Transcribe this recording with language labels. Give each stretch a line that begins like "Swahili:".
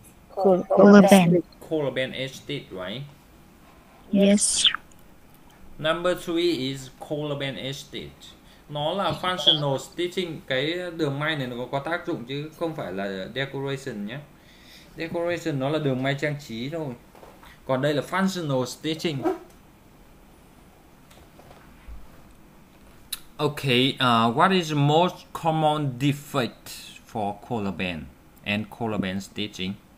English: Collar band. Collar band stitch, right? Yes. Number 3 is collar band stitch.
Vietnamese: Nó là functional stitching. Cái đường may này nó có tác dụng chứ không phải là decoration nhé. Decoration nó là đường may trang trí thôi. Còn đây là functional stitching.
English: Okay, what is the most common defect for collar band and collar band stitching?